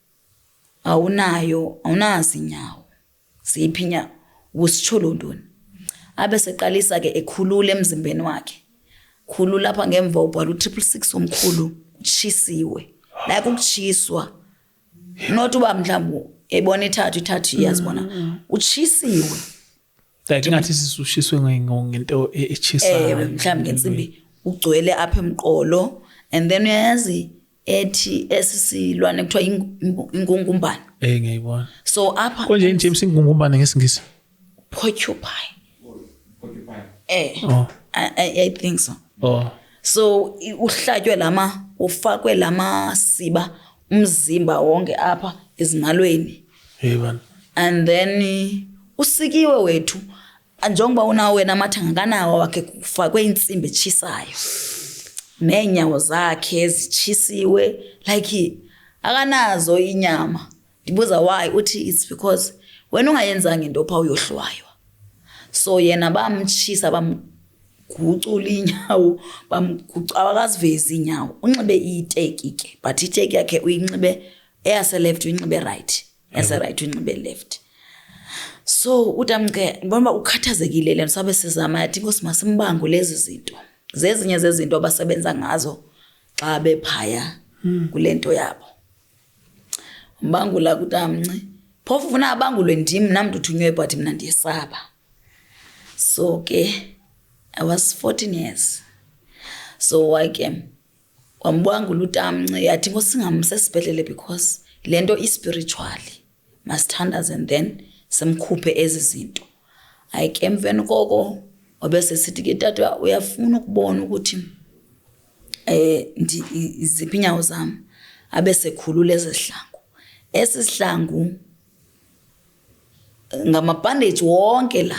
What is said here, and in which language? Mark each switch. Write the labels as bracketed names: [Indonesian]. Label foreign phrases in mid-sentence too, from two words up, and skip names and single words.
[Xhosa] awunazi inyawo siphinya usitsholo ntoni abe seqalisa ke ekhulula emzimbeni wakhe khulula lapha ngemva ubhala u666 omkhulu utshisiwe like ukutshiswa not uba mhlawumbe ebona ithathu iyazibona utshisiwe like ngathi sisushiswe ngento echisayo mhlawumbe ngensimbi ugcwele apha emqolo [English] and then [Xhosa] uyazi ethi esisilwane kuthiwa ingungumbane [Zulu] ngiyayibona [Xhosa] so apha konje inJames ingungumbane ngesingisi [English] porcupine I think so so [Xhosa] uhlatywe ufakwe siba umzimba wonke apha ezingalweni yebona [English] and then [Xhosa] usikiwe wethu njengoba unawo wena amathanga kanawo wakhe kufakwe insimbi etshisayo neenyawo zakhe ezitshisiwe like akanazo inyama ndibuza why uthi [English] it's because [Xhosa] wena ungayenzanga into pha uyohlwaywa so yena bamtshisa bamgucula inyawo abakazivezi inyawo unxibe iteki ke but iteki yakhe uyinxibe eyase left uyinxibe right eyase right uyinxibe left so utamke ngibona ukhathazekile lento sabe sizama yathi inkosi masimbangu lezi zinto zezinye zezinto abasebenza ngazo xa bephaya kulento yabo mbangula kutamnci phofu ufuna abangulwe ndim namntu uthunywe but mina ndiyesaba so ke [English] I was 14 years so [Xhosa] wake kwambangula utamnci yathi ngosingamse sibhedlele because lento ispiritually masthandaze [English] and then [Xhosa] semkhuphe ezi zinto ayike emveni koko obese sithi ke tata uyafuna ukubona ukuthi iziphi inyawo zami abese khulula ezihlangu esihlangu ngamabandage wonke la